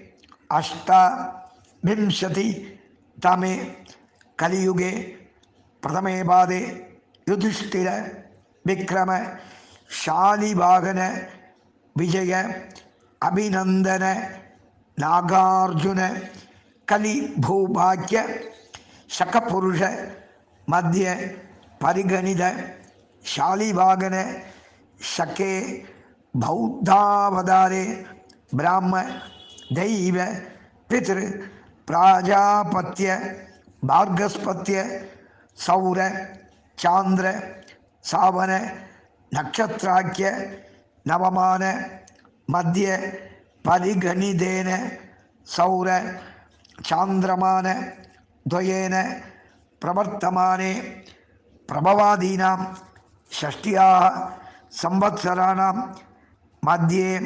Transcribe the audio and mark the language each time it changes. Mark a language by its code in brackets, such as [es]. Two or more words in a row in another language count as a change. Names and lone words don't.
[sa] 8विंशति तमे कलियुगे प्रथमे पादे युधिष्ठिर विक्रम शालिवाहन विजय अभिनंदन नागार्जुन कलि भूभाग्य शकपुरुष मध्य പരിഗണിത ശാലിവാഹന ശകേ ബൗദ്ധാവതാരേ ബ്രാഹ്മ ദൈവ പിതൃ പ്രാജാപത്യ ഭാർഗസ്പത്യ സൗര ചാന്ദ്ര സാവന നക്ഷത്രാഖ്യ നവമാന മധ്യ പരിഗണിതേന സൗര ചാന്ദ്രമാന ദ്വയേന പ്രവർത്തമാനെ പ്രഭവാദീനാം ഷഷ്ട്യാः സംവത്സരാണാം മധ്യേ